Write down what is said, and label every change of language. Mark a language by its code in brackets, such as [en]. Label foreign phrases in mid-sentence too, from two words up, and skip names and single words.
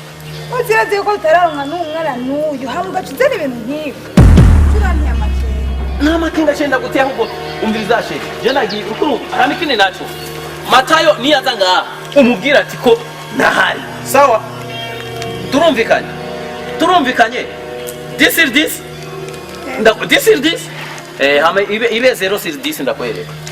[rn] uziraze ko utararonka n'umwana n'uyu hamwe gacuzana ibintu nk'ibi turaniye amakenga nta makenga cyenda gute ahubwo umviriza sheri je nagiye ukuru aramikine naco Matayo niyaza ngaha umubwira ati ko nahari sawa turumvikanye [en] this is this this is this [rn] hama ibe 0 sur 10 ndakwereka